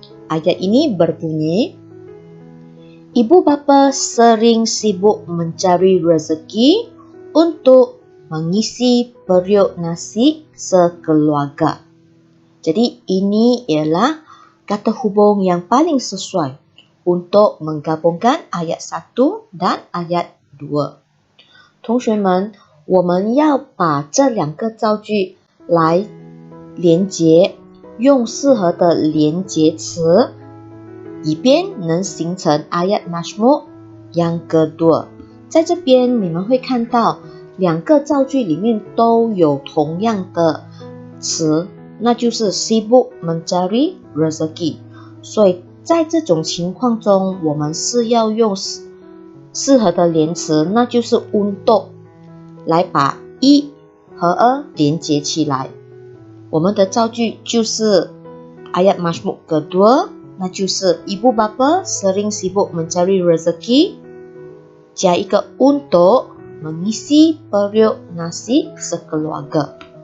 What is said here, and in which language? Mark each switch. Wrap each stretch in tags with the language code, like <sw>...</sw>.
<ms>Ayat ini berbunyi, ibu bapa sering sibuk mencari rezeki untuk mengisi periuk nasi sekeluarga. Jadi ini ialah kata hubung yang paling sesuai untuk menggabungkan ayat 1 dan ayat 2。</ms> <zh>同学们，我们要把这两个造句来连结，用适合的连结词，以便能形成</zh> <ms>ayat majmuk yang kedua。</ms> <zh>在这边你们会看到两个造句里面都有同样的词，那就是</zh> <ms>sibuk mencari rezeki。</ms> <zh>所以在这种情况中，我们是要用适合的连词，那就是 untuk 来把一和二连接起来。我们的造句就是</zh> <ms>ayat majmuk kedua，</ms> <zh>那就是</zh> <ms>ibu bapa sering sibuk mencari rezeki，</ms> <zh>加一个</zh> <ms>untuk mengisi periuk nasi sekeluarga。</ms>